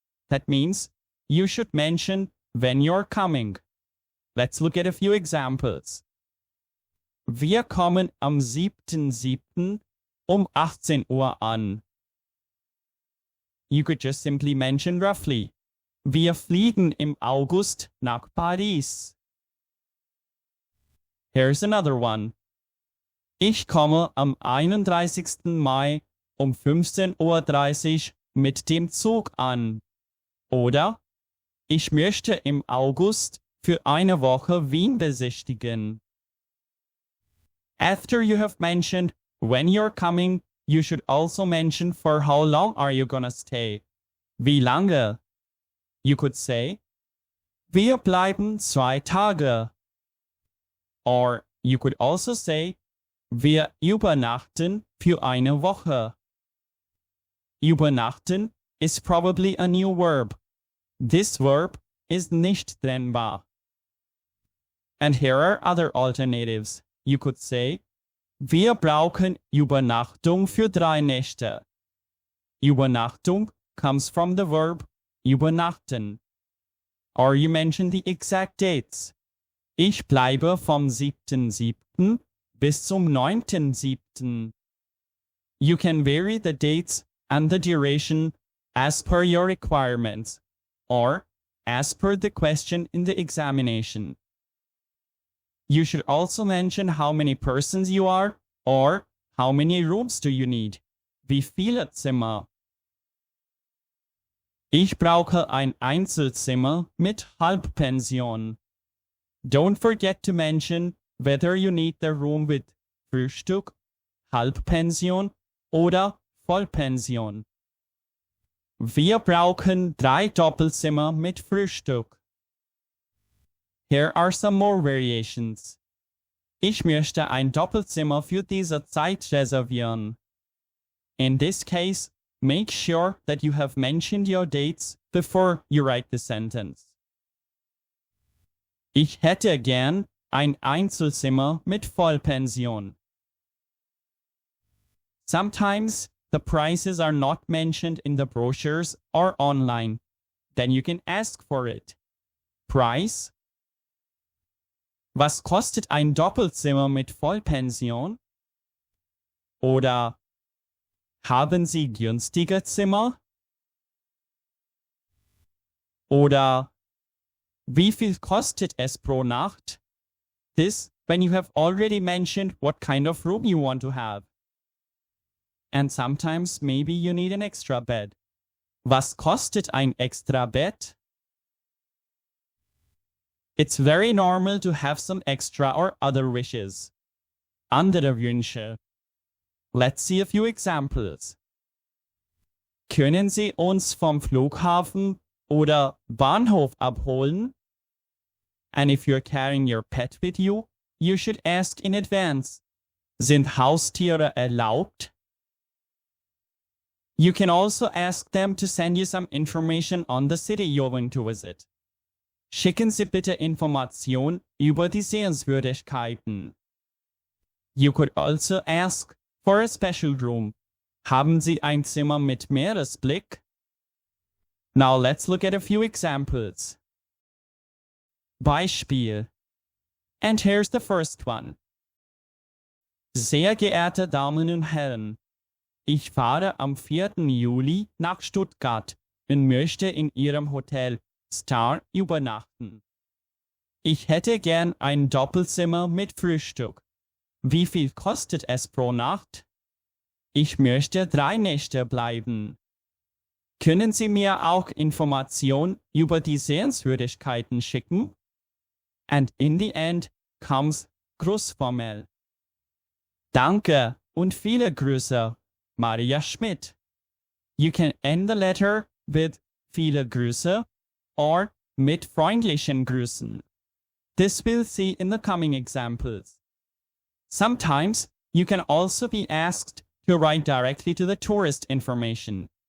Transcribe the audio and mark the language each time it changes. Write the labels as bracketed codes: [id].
[en] That means you should mention when you're coming. Let's look at a few examples. [de] Wir kommen am 7.7. um 18 Uhr an. [en] You could just simply mention roughly. [de] Wir fliegen im August nach Paris. [en] Here's another one. [de] Ich komme am 31. Mai um 15.30 Uhr mit dem Zug an. Oder ich möchte im August für eine Woche Wien besichtigen. [en] After you have mentioned when you're coming, you should also mention for how long are you gonna stay. [de] Wie lange? [en] You could say, [de] wir bleiben 2 Tage. [en] Or you could also say, [de] wir übernachten für eine Woche. [en] Übernachten is probably a new verb. This verb is nicht trennbar. And here are other alternatives. You could say, [de] Wir brauchen Übernachtung für 3 Nächte. [en] Übernachtung comes from the verb übernachten. Or you mention the exact dates. [de] Ich bleibe vom 7.7. bis zum 9.7. [en] You can vary the dates and the duration as per your requirements or as per the question in the examination. You should also mention how many persons you are or how many rooms do you need. [de] Wie viele Zimmer? Ich brauche ein Einzelzimmer mit Halbpension. [en] Don't forget to mention whether you need the room with Frühstück, Halbpension oder Vollpension. [de] Wir brauchen 3 Doppelzimmer mit Frühstück. [en] Here are some more variations. [de] Ich möchte ein Doppelzimmer für diese Zeit reservieren. [en] In this case, make sure that you have mentioned your dates before you write the sentence. [de] Ich hätte gern ein Einzelzimmer mit Vollpension. [en] Sometimes the prices are not mentioned in the brochures or online. Then you can ask for it. Price? [de] Was kostet ein Doppelzimmer mit Vollpension? Oder haben Sie günstige Zimmer? Oder wie viel kostet es pro Nacht? [en] This when you have already mentioned what kind of room you want to have. And sometimes maybe you need an extra bed. [de] Was kostet ein extra Bett? [en] It's very normal to have some extra or other wishes. [de] Andere Wünsche. [en] Let's see a few examples. [de] Können Sie uns vom Flughafen oder Bahnhof abholen? [en] And if you're carrying your pet with you, you should ask in advance. [de] Sind Haustiere erlaubt? [en] You can also ask them to send you some information on the city you're going to visit. [de] Schicken Sie bitte Information über die Sehenswürdigkeiten. [en] You could also ask for a special room. [de] Haben Sie ein Zimmer mit Meeresblick? [en] Now let's look at a few examples. Beispiel. And here's the first one. [de] Sehr geehrte Damen und Herren, ich fahre am 4. Juli nach Stuttgart und möchte in Ihrem Hotel Star übernachten. Ich hätte gern ein Doppelzimmer mit Frühstück. Wie viel kostet es pro Nacht? Ich möchte 3 Nächte bleiben. Können Sie mir auch Informationen über die Sehenswürdigkeiten schicken? [en] And in the end comes Grußformel. [de] Danke und viele Grüße, [en] Maria Schmidt. You can end the letter with [de] viele Grüße [en] or [de] mit freundlichen Grüßen. [en] This we'll see in the coming examples. Sometimes you can also be asked to write directly to the tourist information.